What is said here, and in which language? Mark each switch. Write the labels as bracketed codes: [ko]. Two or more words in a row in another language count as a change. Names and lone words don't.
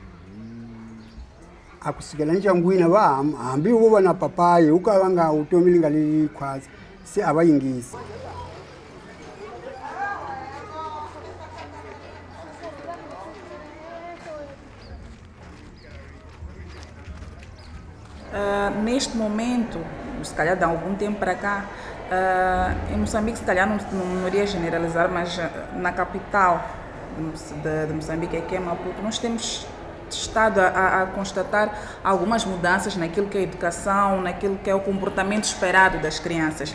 [ts] A ku sukela ndyangwini va hambi wo va na papayi u ka va nga vutomi li nga li khwatsi, se a va yingisi. [pt] Neste momento, se calhar de algum tempo para cá, em Moçambique, se calhar não iria generalizar, mas na capital de Moçambique, que é Maputo, nós temos estado a constatar algumas mudanças naquilo que é a educação, naquilo que é o comportamento esperado das crianças.